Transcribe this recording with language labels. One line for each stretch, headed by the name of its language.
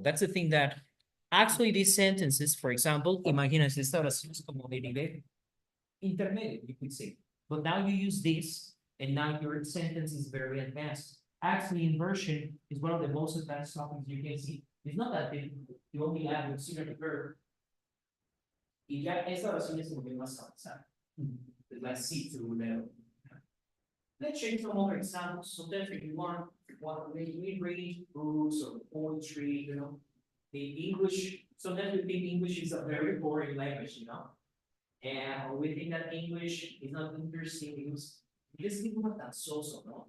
English: That's the thing that actually these sentences, for example,
Spanish: imagínense esta oración es como de nivel intermedio,
English: you could say. But now you use this, and now your sentence is very advanced. Actually, inversion is one of the most advanced topics you can see. It's not that difficult. You only add the auxiliary verb.
Spanish: Y ya esta oración es muy más avanzada.
English: Let's see through level. Let's change some other examples. So then if you want when we read books or poetry, you know, the English, sometimes we think English is a very boring language, you know. And we think that English is not interesting because people are
Spanish: tan soso, no?